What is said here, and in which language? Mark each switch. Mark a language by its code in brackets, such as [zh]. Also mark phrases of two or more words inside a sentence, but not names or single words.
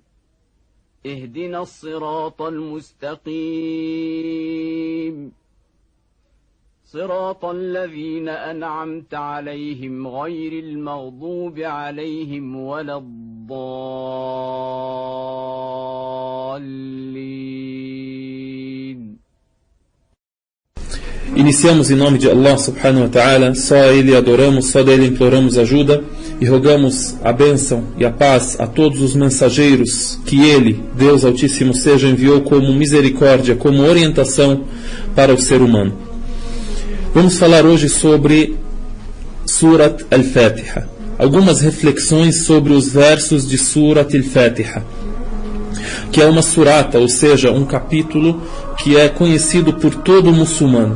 [ar] اهدنا الصراط المستقيم. صراط الذين أنعمت عليهم غير المغضوب عليهم ولا الضالين. [pt] Iniciamos em nome de Allah [ar] سبحانه وتعالى, [pt] só a Ele adoramos, só dele imploramos ajuda e rogamos a bênção e a paz a todos os mensageiros que Ele, Deus Altíssimo seja, enviou como misericórdia, como orientação para o ser humano. Vamos falar hoje sobre Surat al-Fatiha, algumas reflexões sobre os versos de Surat al-Fatiha, que é uma surata, ou seja, um capítulo que é conhecido por todo muçulmano.